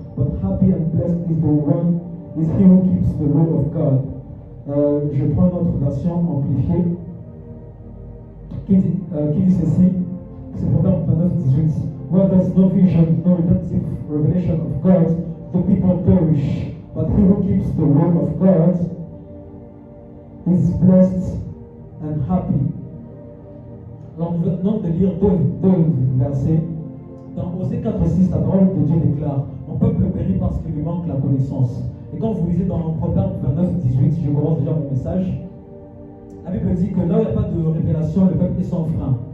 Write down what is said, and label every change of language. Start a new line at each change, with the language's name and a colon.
English: But happy and blessed is he who keeps the law of God.
French: Je prends une autre version amplifiée qui dit ceci. C'est Proverbe 29:18.
English: Where there's no vision, no redemptive revelation of God, the people perish. But he who keeps the word of God is blessed and happy.
French: Alors, nous venons de lire deux versets. Dans Osée 4:6, la parole de Dieu déclare: Mon peuple périt parce qu'il lui manque la connaissance. Et quand vous lisez dans Proverbe 29:18, je commence déjà mon message, la Bible dit que là où il n'y a pas de révélation, le peuple est sans frein.